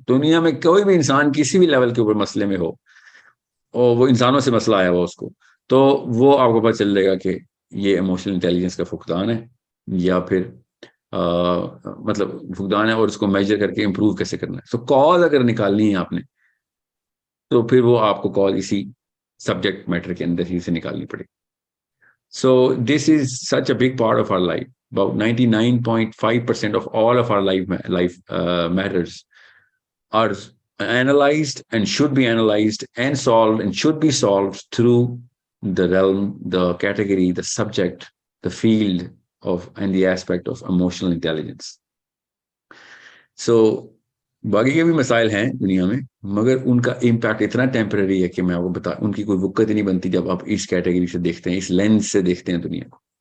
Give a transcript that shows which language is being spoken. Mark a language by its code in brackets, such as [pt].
[ur] دنیا میں کوئی بھی انسان کسی بھی لیول کے اوپر مسئلے میں ہو, اور وہ انسانوں سے مسئلہ آیا ہوا اس کو, تو وہ آپ کو پتہ چل جائے گا کہ یہ ایموشنل انٹیلیجنس کا فقدان ہے, یا پھر مطلب فقدان ہے, اور اس کو میجر کر کے امپروو کیسے کرنا ہے. سو کال اگر نکالنی ہے آپ نے, تو پھر وہ آپ کو کال اسی سبجیکٹ میٹر کے اندر ہی سے نکالنی پڑے. [en] So this is such a big part of our life. About 99.5% of all of our life matters are analyzed and should be analyzed and solved and should be solved through the realm, the category, the subject, the field of and the aspect of emotional intelligence. [ur] So باقی کے بھی مسائل ہیں دنیا میں, مگر ان کا impact اتنا ٹیمپرری ہے کہ میں آپ کو بتا, ان کی کوئی وقت نہیں بنتی جب آپ اس کیٹیگری سے دیکھتے ہیں, اس لینس سے دیکھتے ہیں دنیا کو.